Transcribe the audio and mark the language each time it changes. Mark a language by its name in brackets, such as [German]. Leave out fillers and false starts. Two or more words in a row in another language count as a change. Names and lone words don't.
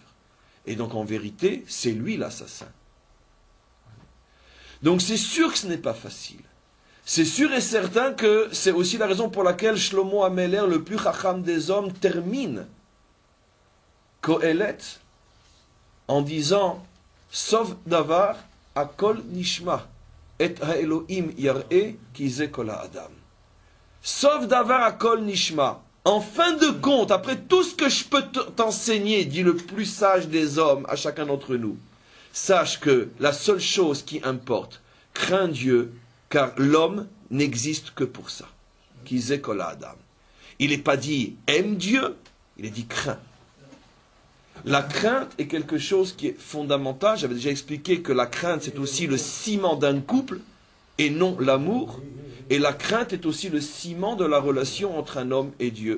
[French] Et donc en vérité, c'est lui l'assassin. Donc c'est sûr que ce n'est pas facile. C'est sûr et certain que c'est aussi la raison pour laquelle Shlomo Ameler, le plus chacham des hommes, termine Kohelet en disant [Hebrew] סוף דבר הכל נשמע את האלהים ירא כי זה כל האדם. סוף דבר הכל נשמע. [French] En fin de compte, après tout ce que je peux t'enseigner, dit le plus sage des hommes à chacun d'entre nous, sache que la seule chose qui importe, crains Dieu, car l'homme n'existe que pour ça. [Hebrew] כי זה כל האדם. [French] Il n'est pas dit aime Dieu, il est dit crains. La crainte est quelque chose qui est fondamental. J'avais déjà expliqué que la crainte, c'est aussi le ciment d'un couple et non l'amour. Et la crainte est aussi le ciment de la relation entre un homme et Dieu.